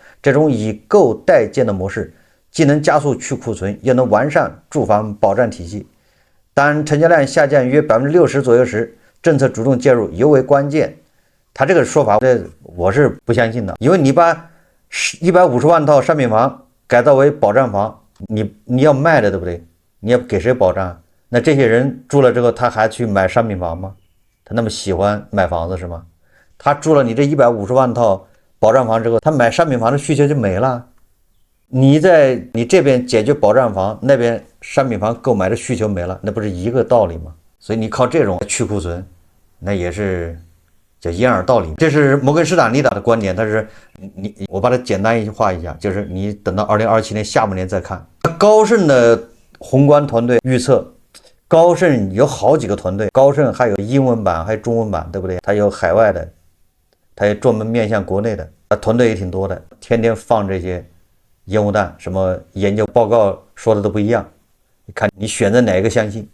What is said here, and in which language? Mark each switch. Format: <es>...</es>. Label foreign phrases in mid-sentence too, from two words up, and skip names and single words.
<zh>這種以購代建的模式，既能加速去庫存，又能完善住房保障體系。當成交量下降約60%左右時，政策主動介入尤為關鍵。他這個說法，我是不相信的，因為你把150萬套商品房改造為保障房，你要賣的，對不對？你要給誰保障？那這些人住了之後，他還去買商品房嗎？他那麼喜歡買房子是嗎？他住了你這150萬套保障房之後，他買商品房的需求就沒了。你在你這邊解決保障房，那邊商品房購買的需求沒了，那不是一個道理嗎？所以你靠這種去庫存，那也是叫掩耳盜鈴。這是摩根士丹利的觀點，但是我把它簡單化一下，就是你等到2027年下半年再看。高盛的宏觀團隊預測，高盛有好幾個團隊，高盛還有英文版還有中文版，對不對？它有海外的，它也專門面向國內的，團隊也挺多的，天天放這些煙霧彈，什麼研究報告說的都不一樣，你看你選擇哪一個相信。</zh>